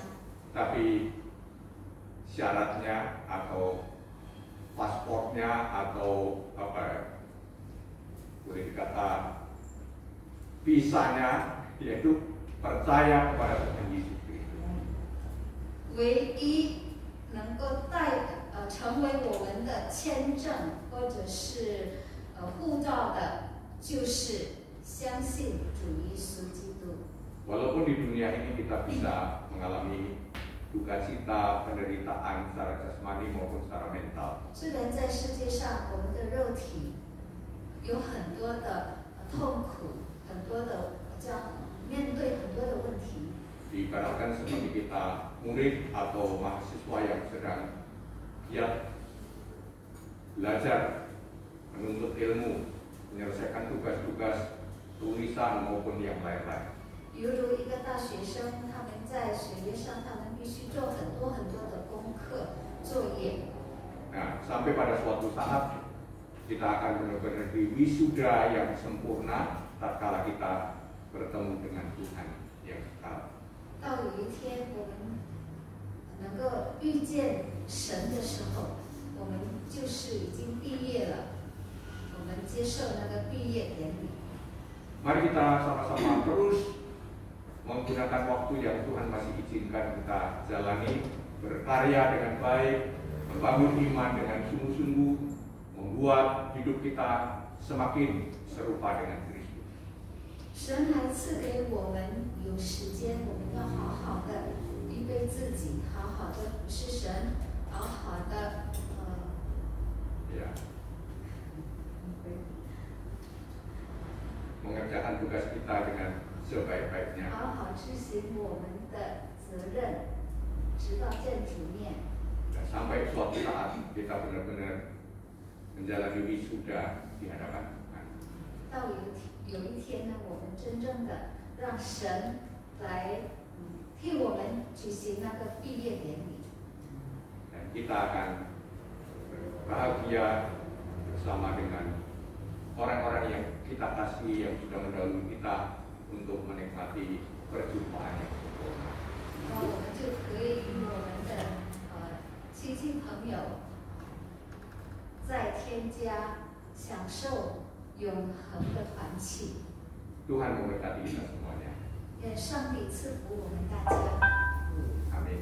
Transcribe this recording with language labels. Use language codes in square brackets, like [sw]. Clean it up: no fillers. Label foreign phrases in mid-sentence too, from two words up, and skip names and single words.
[id] Tapi syaratnya atau paspornya atau apa ya, boleh dikata visanya yaitu percaya kepada Tuhan Yesus Kristus. [zh] 唯一能够成为我们的签证或者是护照的，就是相信主耶稣基督。 [id] Walaupun di dunia ini kita bisa mengalami duka cita, penderitaan secara jasmani maupun secara mental. [zh] 虽然在世界上我们的肉体有很多的痛苦，很多的面对很多的问题。 [id] Diibaratkan seperti kita murid atau mahasiswa yang sedang giat belajar, menuntut ilmu, menyelesaikan tugas-tugas tulisan maupun yang lain-lain. [zh] 犹如一个大学生，他们在学业上，他们必须做很多的功课作业。 [id] Nah, sampai pada suatu saat kita akan benar-benar di wisuda yang sempurna tatkala kita bertemu dengan Tuhan yang kekal. [zh] 到有一天我们能够遇见神的时候，我们就是已经毕业了，我们接受那个毕业典礼。 [id] Mari kita sama-sama terus menggunakan waktu yang Tuhan masih izinkan kita jalani, berkarya dengan baik, membangun iman dengan sungguh-sungguh, membuat hidup kita semakin serupa dengan Kristus. [zh] 神还赐给我们有时间，我们要好好的预备自己，好好的服侍神，好好的 [id] Ya. Mengerjakan tugas kita dengan sebaik-baiknya. [zh] 好好执行我们的责任，直到见主面。 [id] Dan sampai suatu saat kita benar-benar menjalani wisuda di hadapan Tuhan. [zh] 到有一天呢，我们真正的让神来替我们举行那个毕业典礼。 [id] Dan kita akan bahagia bersama dengan orang-orang yang kita kasihi yang sudah mendahului kita untuk menikmati perjumpaan yang sempurna. [zh] 然后我们就可以与我们的亲戚朋友在天家享受永恒的团契。 [id] Tuhan memberkati kita semuanya. [zh] 愿上帝赐福我们大家。 [id] Amin.